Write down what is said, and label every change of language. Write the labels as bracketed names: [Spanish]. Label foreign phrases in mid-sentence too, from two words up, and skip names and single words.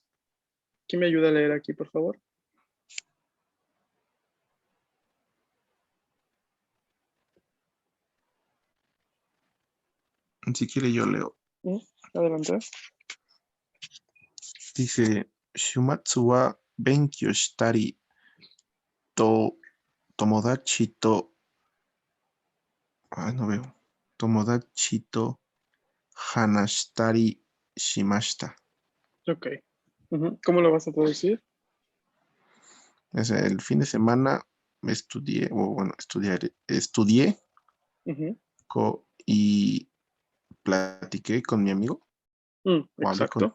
[Spanish] ¿Quién me ayuda a leer aquí, por favor? Si quiere yo leo. Adelante. Dice, [Japanese] 週末は勉強したりと友達と... [Spanish] Ay, no veo. [Japanese] 友達と話したりしました. [Spanish] Ok. Ujú. ¿Cómo lo vas a traducir? Es el fin de semana estudié, o bueno, estudié Ujú. y platiqué con mi amigo, o hablé con